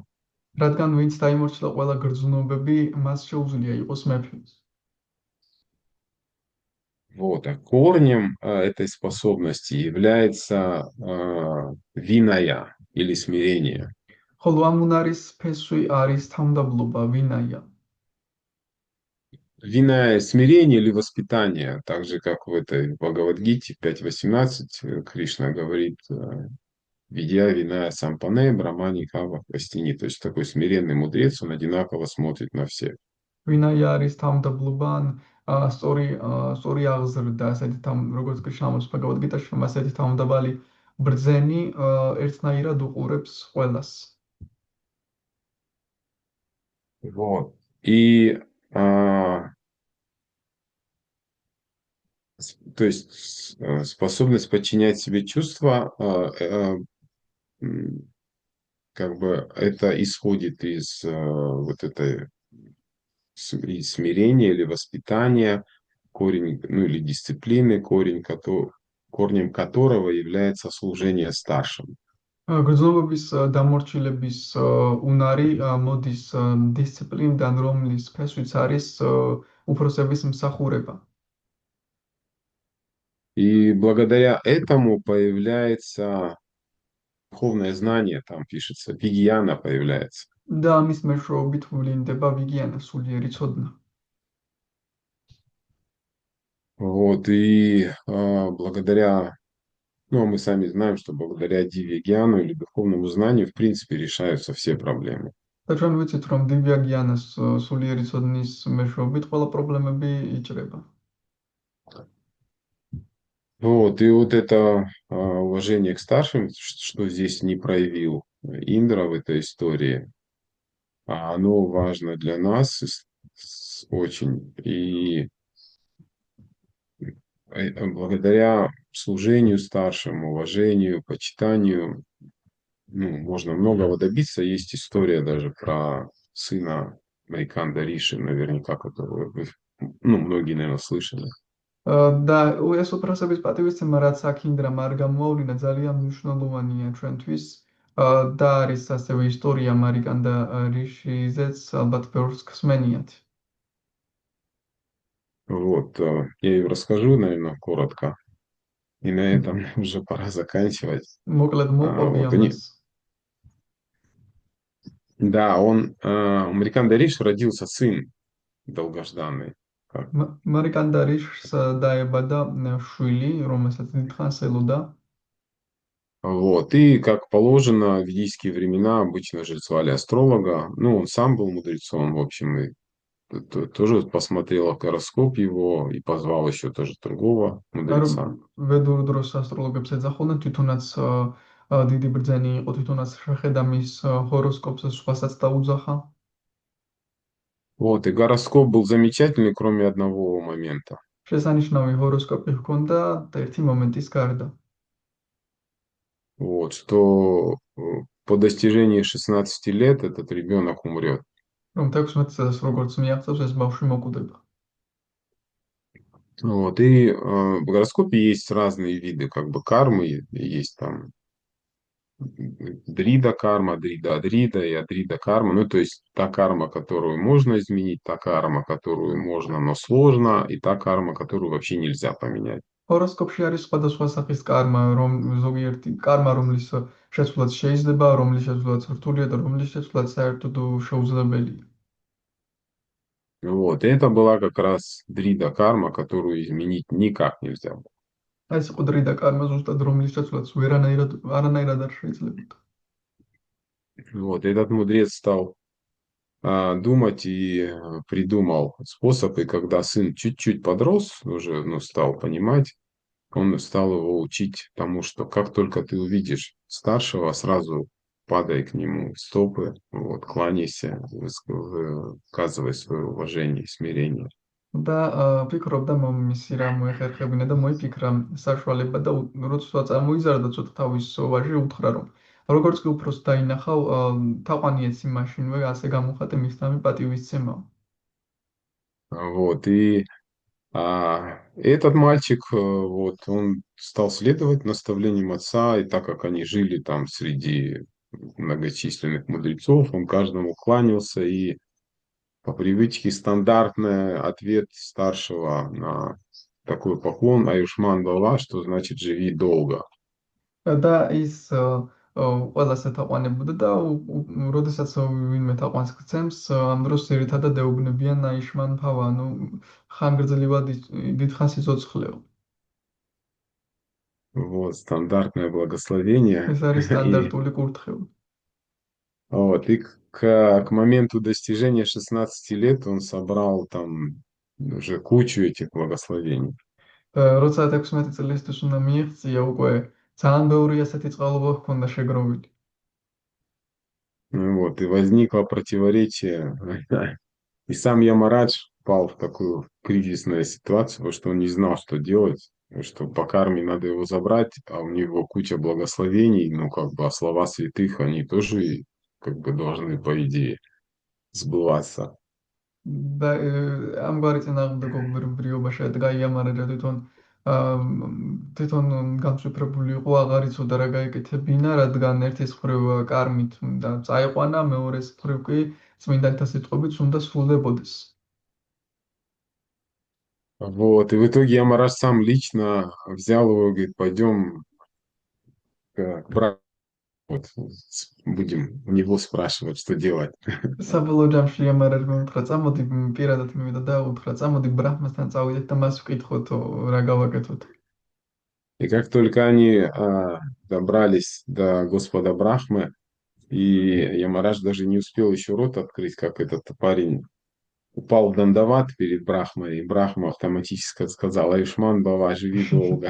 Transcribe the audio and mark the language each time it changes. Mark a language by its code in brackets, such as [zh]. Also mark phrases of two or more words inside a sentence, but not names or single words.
[ka] რადგან ვინც დაიმორჩილა ყველა გრძნობები, მას შეუძლია იყოს მეფე. [ru] Вот, а корнем этой способности является виная или смирение. [ka] ხოლო ამ უნარის ფესვი არის თავმდაბლობა, ვინაია. [ru] Виная смирение или воспитание, так же, как в этой Бхагавад-гите 5.18 Кришна говорит, [sa] विद्या विनय सम्पन्ने ब्राह्मणे गवि हस्तिनि. [ru] То есть такой смиренный мудрец, он одинаково смотрит на всех. [ka] ვინაია არის თავმდაბლობა, ან სწორი აღზრდა, ასეთი როგორც კრიშნამოს ბჰაგავად-გიტაში, რომ ასეთი თავმდაბალი ბრძენი ერთნაირად უყურებს ყველას. [ru] Вот. И то есть способность подчинять себе чувства, как бы это исходит из вот этой из смирения или воспитания, корень, ну или дисциплины, корнем которого является служение старшим. [ka] გრძნობების დამორჩილების უნარი მოდის დისციპლინიდან, რომლის ფესვიც არის უფროსების მსახურება. [ru] И благодаря этому появляется духовное знание, там пишется, вигьяна появляется. [ka] და ამის მეშვეობით ვლინდება ვიგიანა, სულიერი ცოდნა. [ru] Вот, и благодаря, ну, мы сами знаем, что благодаря дивьягьяну или духовному знанию, в принципе, решаются все проблемы. [ka] და ჩვენ ვიცით, რომ დივიაგიანას სულიერი ცოდნის მეშვეობით ყველა პრობლემები იჭრება. [ru] Вот, и вот это уважение к старшим, что здесь не проявил Индра в этой истории, оно важно для нас очень. И благодаря служению старшим, уважению, почитанию, ну, можно многого добиться. Есть история даже про сына Мариканда Риши, наверняка, которую вы, ну, многие, наверное, слышали. [ka] და ეს უფროსების პატივისცემა, რაც აქ ინდრამ არ გამოავლინა, ძალიან მნიშვნელოვანია ჩვენთვის. და არის ასევე ისტორია მარიკანდა რიშიზეც, ალბათ ბევრს ხსმენიათ. [ru] Вот, я ее расскажу, наверное, коротко. И на этом уже пора заканчивать. [ka] მოკლედ მოყვები ამას. [ru] Да, у Мариканда Риши родился сын долгожданный. [ka] მარიკანდა რიშს დაებადა შვილი, რომელსაც დიდხანს ელოდა. [ru] Вот, и как положено, в ведические времена обычно же звали астролога. Ну, он сам был мудрецом, в общем, и тоже посмотрел гороскоп его и позвал еще тоже другого мудреца. [ka] ვედურ დროს ასტროლოგებს ეძახოდნენ, თვითონაც დიდი ბრძენი იყო, თვითონაც შეხედა მის ჰოროსკოპს, სხვასაც დაუძახა. [ru] Вот, и гороскоп был замечательный, кроме одного момента. [ka] შესანიშნავი ჰოროსკოპი ჰქონდა ერთი მომენტის გარდა. [ru] Вот, что по достижении 16 лет этот ребенок умрет. [ka] რომ 16 წელს როგორც მიაღწევს, ეს ბავშვი моკვდება. [ru] Вот, и в гороскопе есть разные виды как бы кармы, есть там дрида карма, дрида-адрида и адрида карма. Ну, то есть та карма, которую можно изменить, та карма, которую можно, но сложно, и та карма, которую вообще nельзя поменять. [ka] ჰოროსკოპში არის სხვადასხვა სახის კარმა, რომ ზოგიერთი კარმა, რომლის შეცვლაც შეიძლება, რომლის შეცვლაც რთულია და რომლის შეცვლაც საერთოდ შეუძლებელია. [ru] Вот, и это была как раз дрида карма, которую изменить никак нельзя было. [ka] ეს იყო დრიდა კარმა, ზუსტად რომლის შეცვლაც არანაირად არ შეიძლებოდა. [ru] Вот, этот мудрец стал думать и придумал способ, и когда сын чуть-чуть подрос, уже стал понимать, он стал его учить тому, что как только ты увидишь старшего, сразу падай к нему в стопы, вот, кланяйся, выказывай свое уважение и смирение. [ka] და ფიქრობდა მომისი რა მოეხერხებინა და მოიფიქრა საშუალება და როცა წამოიზარდა ცოტა თავის ვაჟი უთხრა რომ როგორც კი უფროს დაინახავ თაყვანიეც იმაშინვე ასე გამოხატე მისთამი პატივისცემა. [ru] Вот, и этот мальчик, вот, он стал следовать наставлениям отца, и так как они жили там среди многочисленных мудрецов, он каждому кланялся, и по привычке стандартный ответ старшего на такой поклон [sa] आयुष्मान् भव, [ru] что значит «живи долго». [ka] და ის ყველას ეთაყვანებოდა და როდესაც ვინმე თაყვანს გცემს, ამ დროს ძირითადად ეუბნებიან [sa] आयुष्मान् भव, [ka] ანუ ხანგრძლივად დიდხანს იცოცხლეო. [ru] Вот, стандартное благословение. [ka] ეს არის [ru] И, [ka] სტანდარტული კურთხევა. [ru] вот, и к моменту достижения 16 лет он собрал там уже кучу этих благословений. [ka] როცა 16 წლისთვის უნდა მიიღწია, უკვე ძალიან ბევრი ასეთი წყალობა ჰქონდა შეგროვილი. [ru] Вот, и возникло противоречие. И сам Ямарадж попал в такую кризисную ситуацию, потому что он не знал, что делать, что по карме надо его забрать, а у него куча благословений, ну, как бы, а слова святых, они тоже, как бы, должны, по идее, сбываться. [ka] და ამგვარი წინააღმდეგობრივობა შედგა იამარაჯა თვითონ განსვიფრებული იყო, აღარ იცოდა რა გაეკეთებინა, რადგან ერთის მხრივ კარმით უნდა წაიყვანა, მეორეს მხრივ კი წმინდანთა სიტყვებით უნდა სრულდებოდეს. [ru] Вот, и в итоге Ямарадж сам лично взял его и говорит, пойдем к брату, вот, будем у него спрашивать, что делать. [ka] საბოლოო ჯამში იამარაჯმა უთხრა, წამოდი პირადად მივიდა და უთხრა, წამოდი ბრაჰმასთან წავიდეთ და მას ვკითხოთ, რა გავაკეთოთ. [ru] И как только они добрались до Господа Брахмы, и Ямарадж даже не успел еще рот открыть, как этот парень упал в дандават перед Брахмой, и Брахма автоматически сказала, [sa] आयुष्मान् भव, [ru] живи долго.